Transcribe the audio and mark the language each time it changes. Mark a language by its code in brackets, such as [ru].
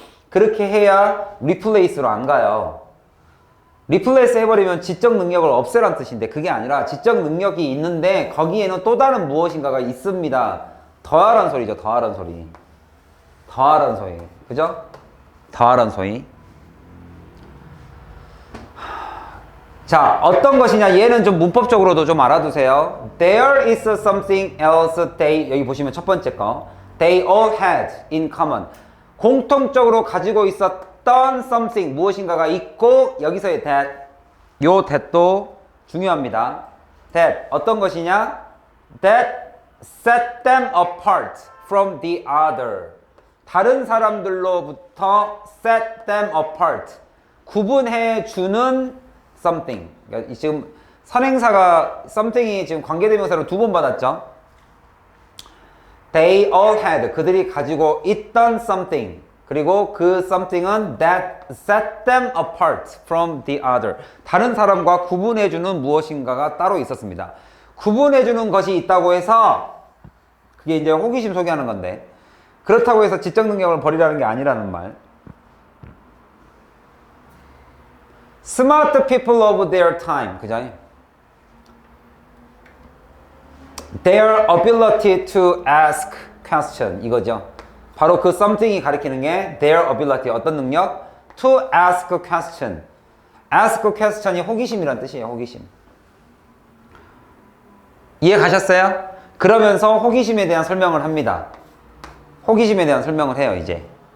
[ko] 그렇게 해야 replace로 안 가요. replace 해버리면 지적 능력을 없애란 뜻인데, 그게 아니라 지적 능력이 있는데 거기에는 또 다른 무엇인가가 있습니다. 더하란 소리죠. 더하란 소리. 더하란 소리. 그죠? 더하란 소리. 자, 어떤 것이냐, 얘는 좀 문법적으로도 좀 알아두세요. [en] There is something else they, [ko] 여기 보시면 첫 번째 거, [en] they all had in common. [ko] 공통적으로 가지고 있었던 something, 무엇인가가 있고, 여기서의 that, 요 that도 중요합니다. that, 어떤 것이냐? [en] That set them apart from the other. [ko] 다른 사람들로부터 [en] set them apart. [ko] 구분해 주는 something. 그러니까 지금 선행사가 something이 지금 관계대명사로 2번 받았죠. [en] They all had. [ko] 그들이 가지고 있던 [en] something. [ko] 그리고 그 something은 [en] that set them apart from the other. [ko] 다른 사람과 구분해주는 무엇인가가 따로 있었습니다. 구분해주는 것이 있다고 해서 그게 이제 호기심 소개하는 건데 그렇다고 해서 지적 능력을 버리라는 게 아니라는 말. [en] Smart people of their time. [ko] 그죠? [en] Their ability to ask question. [ko] 이거죠. 바로 그 something이 가리키는 게 [en] their ability. [ko] 어떤 능력? [en] To ask question. ask question [ko] 이 호기심이란 뜻이에요. 호기심. 이해 가셨어요? 그러면서 호기심에 대한 설명을 합니다. 호기심에 대한 설명을 해요, 이제.